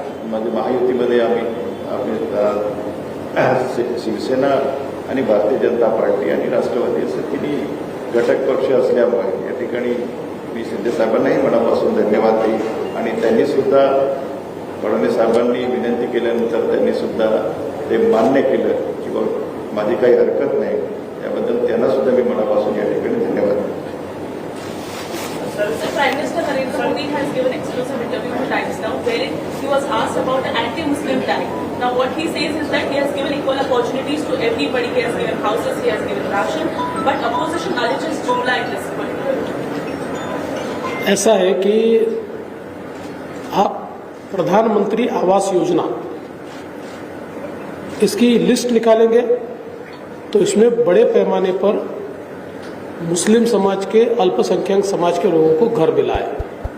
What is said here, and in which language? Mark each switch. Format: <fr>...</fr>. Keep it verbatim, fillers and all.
<mr>म्हणजे महायुतीमध्ये आम्ही आम्ही शिवसेना आणि भारतीय जनता पार्टी आणि राष्ट्रवादी असे तिन्ही घटक पक्ष असल्यामुळे या ठिकाणी मी शिंदेसाहेबांनाही मनापासून धन्यवाद देईन आणि त्यांनीसुद्धा फडणवीस साहेबांनी विनंती केल्यानंतर त्यांनीसुद्धा ते मान्य केलं की बघ माझी काही हरकत नाही, त्याबद्दल त्यांनासुद्धा मी मनापासून या ठिकाणी धन्यवाद देईन.</mr> <en>Sir, Prime Minister Narendra Modi has given exclusive interview to Times Now wherein he was asked about the anti-Muslim tag. Now what he says is that he has given equal opportunities to everybody. He has given houses, he has given ration, but opposition alleges Jumla in this point.</en> <hi>ऐसा है कि आप प्रधानमंत्री आवास योजना इसकी list निकालेंगे तो इसमें बड़े पैमाने पर मुस्लिम समाज के अल्पसंख्यक समाज के लोगों को घर मिला है.</hi>